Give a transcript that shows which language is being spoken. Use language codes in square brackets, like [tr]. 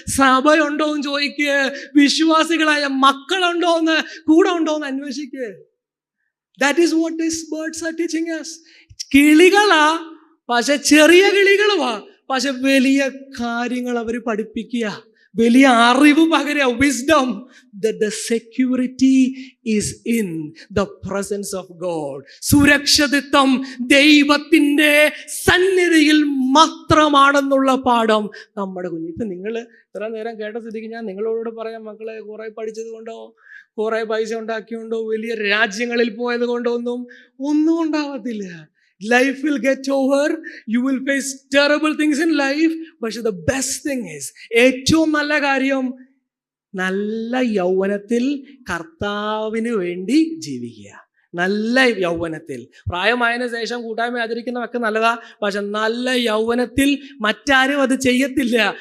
[ml] സഭയുണ്ടോ എന്ന് ചോദിക്കുക. വിശ്വാസികളായ മക്കളുണ്ടോ എന്ന്, കൂടെ ഉണ്ടോ എന്ന് അന്വേഷിക്കുക. [en] That is what these birds are teaching us. [ml] കിളികളാ, പക്ഷെ ചെറിയ കിളികളുമാ, പക്ഷെ വലിയ കാര്യങ്ങൾ അവർ പഠിപ്പിക്കുക. വലിയ അറിവ് പകരുക, wisdom. [en] The security is in the presence of God. [ml] സുരക്ഷിതത്വം ദൈവത്തിന്റെ സന്നിധിയിൽ മാത്രമാണെന്നുള്ള പാഠം നമ്മുടെ കുഞ്ഞ്. ഇപ്പൊ നിങ്ങൾ ഇത്ര നേരം കേട്ട സ്ഥിതിക്ക് ഞാൻ നിങ്ങളോട് പറയാം, മക്കളെ കുറെ പഠിച്ചത് കൊണ്ടോ കുറെ പൈസ ഉണ്ടാക്കിയോണ്ടോ വലിയ രാജ്യങ്ങളിൽ പോയത് കൊണ്ടോ ഒന്നും ഉണ്ടാവത്തില്ല. [en] Life will get over. You will face terrible things in life. But the best thing is, [ml] ഏറ്റവും നല്ല കാര്യം നല്ല യൗവനത്തിൽ കർത്താവിന് വേണ്ടി ജീവിക്കുക. നല്ല യൗവനത്തിൽ, പ്രായമായതിനു ശേഷം കൂട്ടായ്മ ആചരിക്കുന്നതൊക്കെ നല്ലതാ. പക്ഷെ നല്ല യൗവനത്തിൽ മറ്റാരും അത് ചെയ്യത്തില്ല.